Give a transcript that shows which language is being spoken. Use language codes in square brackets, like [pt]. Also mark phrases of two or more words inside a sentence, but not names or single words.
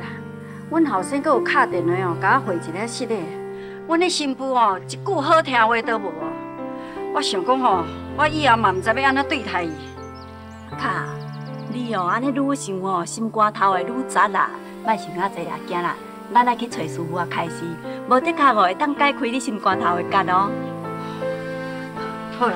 [nan] 阮后生阁有敲电话哦，甲我回一个失礼。阮的新妇哦，一句好听话都无哦。我想讲吼，我以后嘛毋知要安怎对待伊。卡。 你哦，安尼愈想哦，心肝头会愈杂啦，莫想遐济啦，行啦，咱来去找师傅啊开示，无的确哦会当解开你心肝头的结哦。好啦，